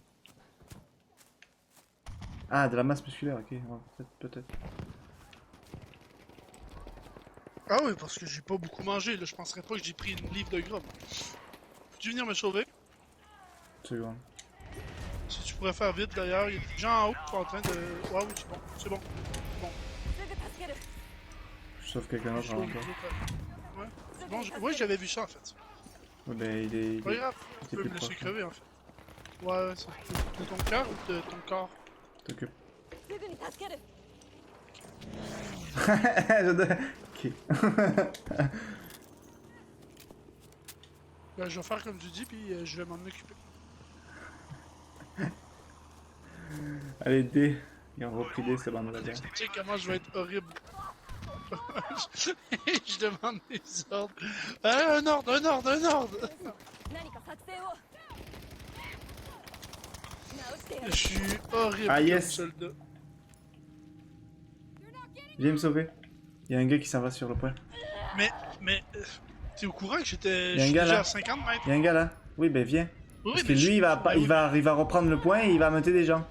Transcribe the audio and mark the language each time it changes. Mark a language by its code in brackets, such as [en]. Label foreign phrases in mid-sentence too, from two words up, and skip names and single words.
[fr] Ah, de la masse musculaire, ok, ouais, peut-être. Ah oui, parce que j'ai pas beaucoup mangé, là, je penserais pas que j'ai pris une livre de gras. Peux-tu venir me sauver? Une seconde. Si tu pourrais faire vite d'ailleurs, il y a des gens en haut qui sont en train de... Ouais, oui, c'est bon, c'est bon. [ja] すぐ助ける [fr] Je sauve quelqu'un d'autre avant toi. Ouais, c'est bon, ouais, j'avais vu ça en fait. Ouais, ben il est Pas grave, il tu était peux plus me laisser proche. crever en fait. Ouais, c'est de ton cœur ou de ton corps? T'occupe. [ja] すぐに助ける [fr] Ok. Ben, je vais faire comme tu dis, puis je vais m'en occuper. Allez, D. Ils ont repris D, c'est bon, on va dire. Tu sais comment je vais être horrible. Je demande des ordres. Un ordre, un ordre, un ordre! [ja] 何か作戦を直してや [fr] Je [ja] る [fr] suis horrible Ah, comme yes. soldat. Viens me sauver. Il y a un gars qui s'en va sur le point. Mais, t'es au courant que j'étais Y a un je suis gars déjà là. à 50 mètres? Il y a un gars là. Oui, ben viens. Oui, Parce que mais lui, je- il va, pas, mais il va reprendre le point et il va monter des gens.